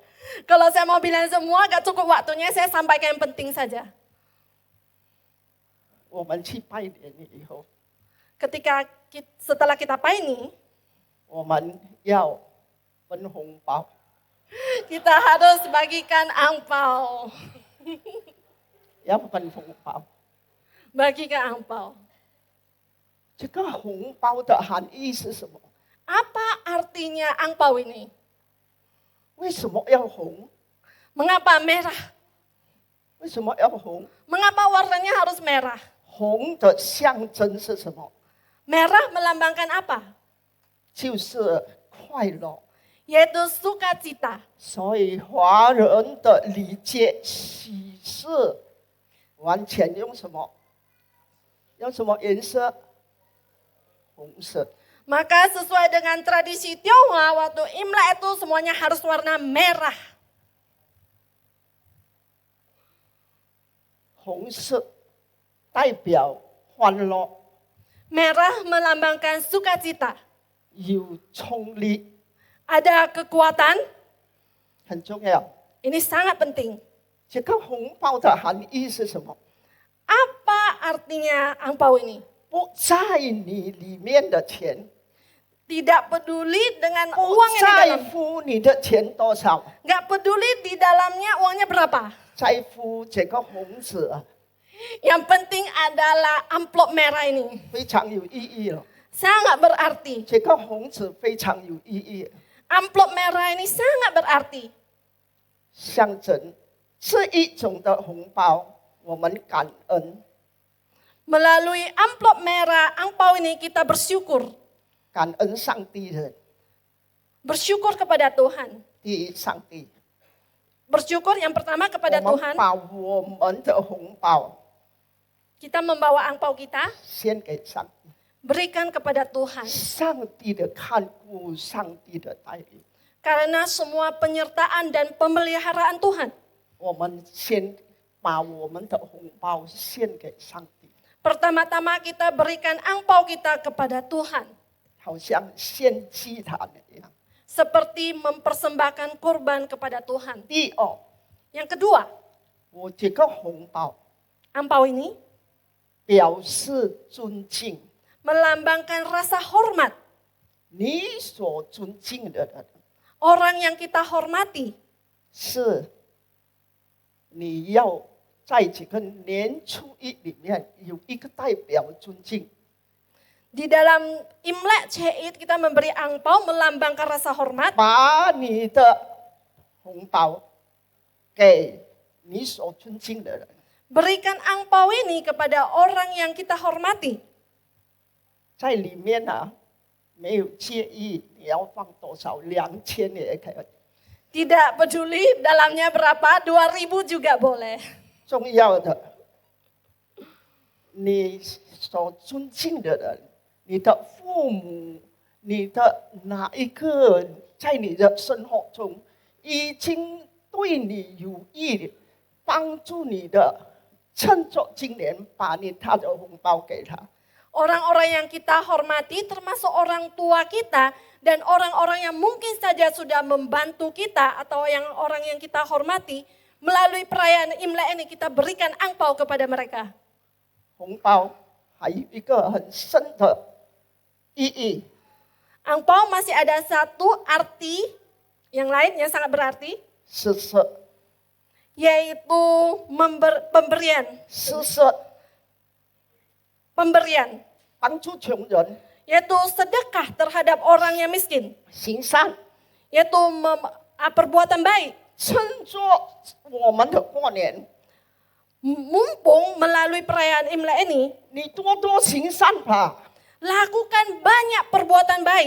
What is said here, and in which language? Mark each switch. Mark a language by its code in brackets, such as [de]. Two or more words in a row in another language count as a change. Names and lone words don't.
[id] Kalau saya mau bilang semua, gak cukup waktunya, saya sampaikan yang penting saja. [zh] 我们去拜年以后， [id] Setelah kita paini, [zh] 我们要分红包。 [id] kita harus bagikan angpau. [zh] 要分红包。 [id] Bagikan angpau. [zh] 这个红包的含义是什么？ [id] Apa artinya angpau ini? [zh] 为什么要红？ [id] Mengapa merah? [zh] 为什么要红？ [id] Mengapa warnanya harus merah? [zh] 红的象征是什么？ [id] Merah melambangkan apa? [zh] 就是快乐。 [id] Yaitu sukacita. [zh] 所以华人的礼节喜事完全用什么？用什么颜色？红色。 [id] Maka sesuai dengan tradisi Tionghoa, waktu Imlek itu semuanya harus warna merah. [zh] 红色代表欢乐， [id] Merah melambangkan sukacita. [zh] 有冲力， [id] Ada kekuatan, [zh] 很重要。 [id] ini sangat penting. [zh] 这个红包的含义是什么？ [id] Apa artinya angpau ini? [zh] 不在你里面的钱， [id] Tidak peduli dengan [zh] 不 [id] uang yang di [zh] 在 [id] dalam. [zh] 乎你的钱多少， [id] Nggak peduli di dalamnya uangnya berapa. [zh] 在乎这个红纸 [id] Yang penting adalah amplop merah ini. [zh] 非常有意义了。 [id] Sangat berarti. [zh] 这个红纸非常有意义， [id] Amplop merah ini sangat berarti. [zh] 象征这一种的红包，我们感恩， [id] Melalui amplop merah, angpau ini kita bersyukur. [zh] 感恩上帝的， [id] Bersyukur kepada Tuhan. [zh] 第一上帝， [id] Bersyukur yang pertama [zh] 我 [id] kepada [zh] 们 [id] Tuhan. [zh] 把我们的红包 [id] Kita membawa angpau kita, [zh] 献给上帝， [id] berikan kepada Tuhan. [zh] 上帝的看顾，上帝的带领， [id] Karena semua penyertaan dan pemeliharaan Tuhan. [zh] 我们先把我们的红包献给上帝， [id] Pertama-tama kita berikan angpau kita kepada Tuhan. [zh] 好像献祭坛一样。 [id] Seperti mempersembahkan kurban kepada Tuhan. [zh] 第二， [id] Yang kedua, [zh] 我这个红包 [id] angpau ini [zh] 表示尊敬。 [id] melambangkan rasa hormat. [zh] 你所尊敬的人， [id] Orang yang kita hormati. [zh] 是你要在这个年初一里面有一个代表尊敬， [id] Di dalam Imlek Ceit kita memberi angpau melambangkan rasa hormat. [zh] 把你的红包给你所尊敬的人， [id] Berikan angpau ini kepada orang yang kita hormati. [zh] 在里面啊，没有介意你要放多少，2000也可以。 [id] Tidak peduli dalamnya berapa, 2000 juga boleh. [zh] 重要的，你所尊敬的人，你的父母，你的哪一个在你的生活中已经对你有益，帮助你的，趁着今年把他的红包给他。 [id] Orang-orang yang kita hormati termasuk orang tua kita dan orang-orang yang mungkin saja sudah membantu kita atau orang yang kita hormati melalui perayaan Imlek ini kita berikan angpau kepada mereka. [zh] 红包还有一个很深的意义， [id] Angpau masih ada satu arti yang lain yang sangat berarti [zh] 是 [id] yaitu pemberian. Pemberian [zh] 帮助穷人， [id] yaitu sedekah terhadap orang yang miskin, [zh] 行善， [id] yaitu perbuatan baik. [zh] 趁着我们的过年。 [id] Mumpung melalui perayaan Imlek ini, [zh] 你多多行善吧。 [id] lakukan banyak perbuatan baik.